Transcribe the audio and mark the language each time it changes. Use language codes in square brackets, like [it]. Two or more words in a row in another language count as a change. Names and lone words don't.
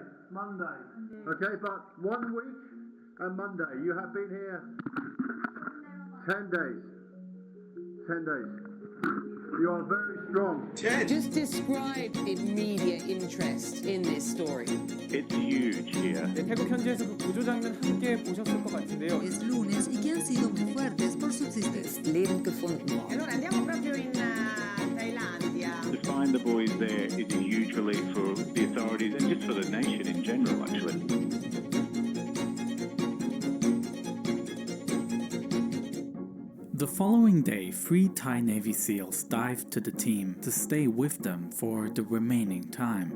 [en] Okay, but 1 week and Monday. You have been here 10 days. 10 days. You are very strong. 10. Just describe the media interest in this story. It's huge here. [ko] 태국 현지에서 그 구조 장면 함께 보셨을 것 같은데요. [es] Es lunes y que han sido muy fuertes por subsistir. [de] Leben gefunden worden. [it] Allora andiamo proprio in Thailandia. [en] To find the boys there is a huge relief for the authorities and just for the nation in general, actually. The following day, 3 Thai Navy SEALs dived to the team to stay with them for the remaining time.